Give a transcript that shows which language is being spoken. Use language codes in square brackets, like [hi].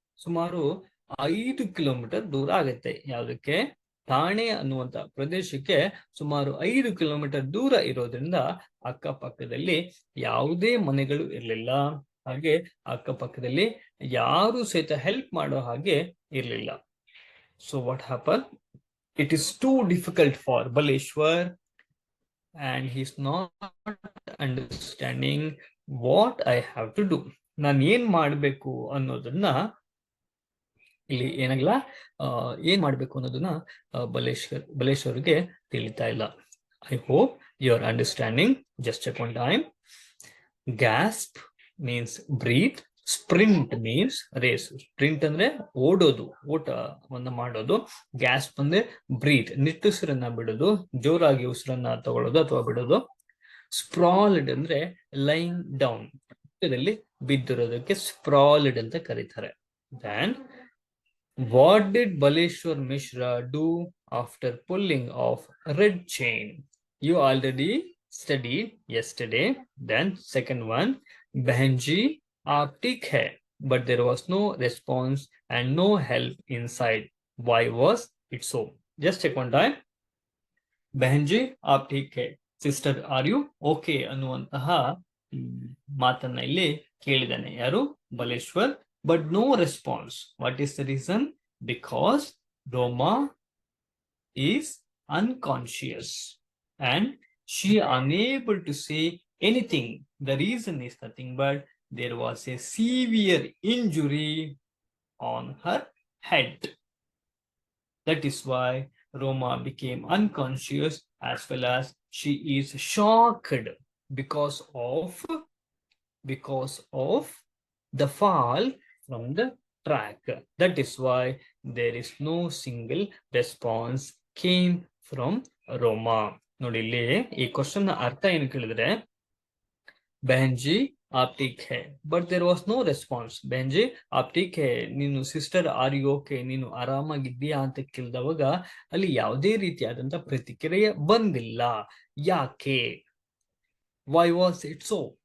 [kn] ಸುಮಾರು 5 ಕಿಲೋಮೀಟರ್ ದೂರ ಆಗುತ್ತೆ. ಯಾವುದಕ್ಕೆ, ಠಾಣೆ ಅನ್ನುವಂತ ಪ್ರದೇಶಕ್ಕೆ ಸುಮಾರು 5 ಕಿಲೋಮೀಟರ್ ದೂರ ಇರೋದ್ರಿಂದ ಅಕ್ಕಪಕ್ಕದಲ್ಲಿ ಯಾವುದೇ ಮನೆಗಳು ಇರಲಿಲ್ಲ. ಹಾಗೆ ಅಕ್ಕಪಕ್ಕದಲ್ಲಿ ಯಾರು ಸಹಿತ ಹೆಲ್ಪ್ ಮಾಡೋ ಹಾಗೆ ಇರಲಿಲ್ಲ. [en] So what happen, it is too difficult for Baleshwar and he's not understanding what I have to do. [kn] ನಾನು ಏನ್ ಮಾಡ್ಬೇಕು ಅನ್ನೋದನ್ನ ಇಲ್ಲಿ ಏನಾಗಲ್ಲ, ಏನ್ ಮಾಡ್ಬೇಕು ಅನ್ನೋದನ್ನ ಬಲೇಶ್ವರ್ಗೆ ತಿಳಿತಾ ಇಲ್ಲ. [en] I hope you are understanding. Just check one time. Gasp means breath, sprint means race. [kn] Sprint ಅಂದ್ರೆ ಓಡೋದು, ಓಟವನ್ನ ಮಾಡೋದು. ಗ್ಯಾಸ್ಪ್ ಅಂದ್ರೆ ಬ್ರೀತ್, ನಿಟ್ಟುಸಿರನ್ನ ಬಿಡೋದು, ಜೋರಾಗಿ ಉಸಿರನ್ನ ತಗೊಳ್ಳೋದು ಅಥವಾ ಬಿಡೋದು. ಸ್ಪ್ರಾಲ್ಡ್ ಅಂದ್ರೆ [en] lying down, [kn] ಬಿದ್ದಿರೋದಕ್ಕೆ ಸ್ಪ್ರಾಲ್ಡ್ ಅಂತ ಕರೀತಾರೆ. [en] Then what did Baleshwar Mishra do after pulling of red chain? You already studied yesterday. Then second one, [hi] Behenji aap theek hai, [en] but there was no response and no help inside. Why was it so? Just check one time. [hi] Behenji aap theek hai, [en] sister are you okay [kn] ಅನ್ನುವಂತಹ ಮಾತನ್ನ ಇಲ್ಲಿ ಕೇಳಿದಾನೆ ಯಾರು, Baleshwar. [en] But no response. What is the reason? Because Roma is unconscious and she unable to say anything. The reason is nothing but there was a severe injury on her head. That is why Roma became unconscious, as well as she is shocked because of the fall from the track. That is why there is no single response came from Roma. [kn] ನೋಡಿ ಇಲ್ಲಿ ಈ question ಅರ್ಥ ಏನು ಕೇಳಿದ್ರೆ, [hi] ಬೆಹನ್ಜಿ app teak hey [en] But there was no response. [hi] ಬೆಹನ್ಜಿ app teak ಹೇ, [kn] ನೀನು [en] sister are you okay, [kn] ನೀನು ಆರಾಮಾಗಿದ್ದೀಯಾ ಅಂತ ಕೇಳಿದವಾಗ ಅಲ್ಲಿ ಯಾವುದೇ ರೀತಿಯಾದಂತ ಪ್ರತಿಕ್ರಿಯೆ ಬಂದಿಲ್ಲ. ಯಾಕೆ? [en] Why was it so?